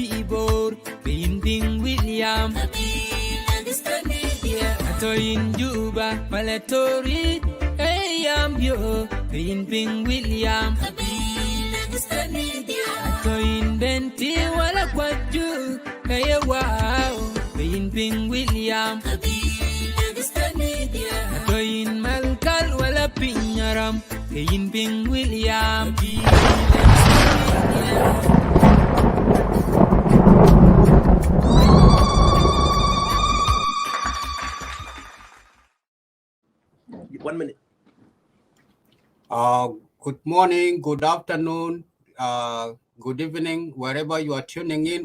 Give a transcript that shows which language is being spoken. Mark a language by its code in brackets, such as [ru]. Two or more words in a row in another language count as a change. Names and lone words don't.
[en] bor Ping William Ato in Juba Malatori Ayambio Ping William Ato in Benti Wala Kwaju Kaya wow Ping William Ato in Malkal Wala Pinyaram Ping William One minute. Good morning, good afternoon, good evening, wherever you are tuning in.